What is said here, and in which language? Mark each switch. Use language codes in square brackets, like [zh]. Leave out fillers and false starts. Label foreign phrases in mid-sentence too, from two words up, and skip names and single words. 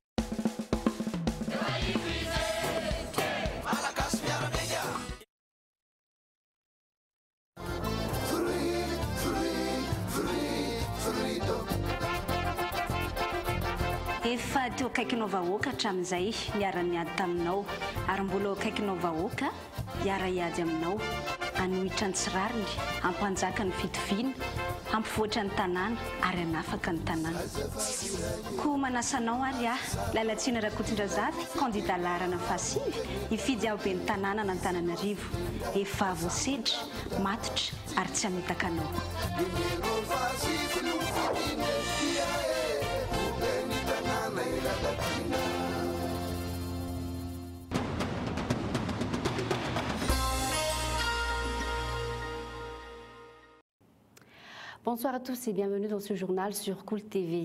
[mg] Efa teo akaikinao vahoaka hatramin'izay miara-miady taminao ary mbola akaikinao vahoaka hiara-hiady aminao hanohitra ny tsirariny hampanjaka ny fitoviana hampivoatra ny tanàna ary hanafaka ny tanàna. Koa manasanao ary Lalatsina Rakotondrazafy candidat laharana fahasivy hifidy ahobe ny tanàna n'Antananarivo efa voasedra matotra ary tsy hamitaka anao. [fr] Bonsoir à tous et bienvenue dans ce journal sur Cool TV.